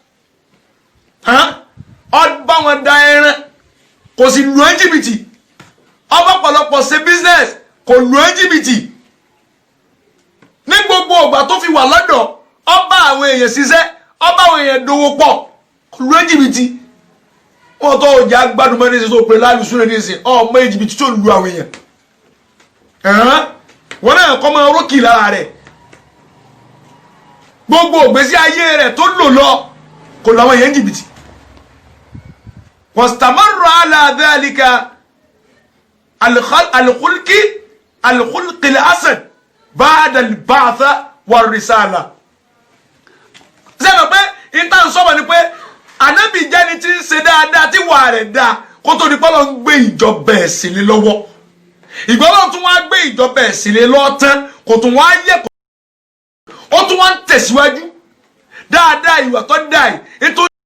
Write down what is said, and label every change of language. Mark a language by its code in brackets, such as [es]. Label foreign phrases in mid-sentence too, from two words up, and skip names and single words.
[yo] ọba wọn da ẹran kò sì lu ẹ́ jìbìtì ọba ọ̀pọ̀lọpọ̀ ṣe business kò lu ẹ́ jìbìtì ní gbogbo ìgbà tó fi wà lọ́dọ̀ ọba àwọn èèyàn ṣiṣẹ́ ọba àwọn èèyàn dòwò pọ̀ kò lu ẹ́ jìbìtì wọn tó ọjà gbádùn mọ́ ní ṣe tó pé lálùsùn rẹ̀ ní ṣe ọmọ jìbìtì tó lu àwọn èèyàn wọn náà kọ́ máa rókì lára rẹ̀ gbogbo ògbésí ayé rẹ̀ tó lò lọ kò làwọn èèyàn jìbìtì [ar] واستمر على ذلك الخلق الحسن بعد البعث والرسالة [yo] sẹ́nu pé ìtàn sọ́mọ̀ ni pé Ànábì jẹ́ni tí ń ṣe dáadáa tí wà rẹ̀ dáa kó tó di pé Ọlọ́run gbé ìjọba ẹ̀sìn lé lọ́wọ́ ìgbà Ọlọ́run tún wá gbé ìjọba ẹ̀sìn lé lọ́wọ́ tán kò tún wá yẹ kó ó tún wá ń tẹ̀síwájú dáadáa ìwà tó dáa yìí